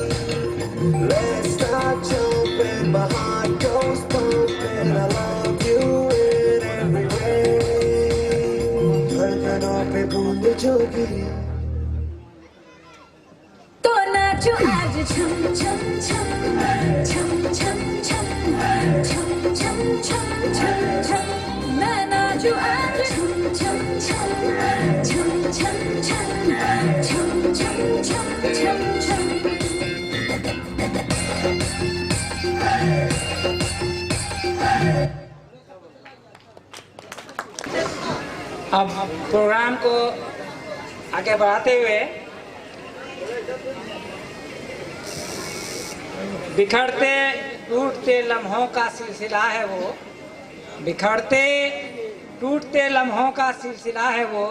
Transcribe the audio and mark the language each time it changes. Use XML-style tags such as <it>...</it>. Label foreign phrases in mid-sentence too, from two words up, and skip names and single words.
<en>Let's start jumping, my heart goes pumping. I love you in every way.</en> <hi>धड़कनों पे बूंद जो गिरी, तो नाचो आज छम छम छम छम छम छम छम छम छम छम छम। मैं नाचो आज छम छम छम छम छम छम छम छम छम छम छम। अब प्रोग्राम को आगे बढ़ाते हुए बिखरते टूटते लम्हों का सिलसिला है वो, बिखरते टूटते लम्हों का सिलसिला है वो।</hi>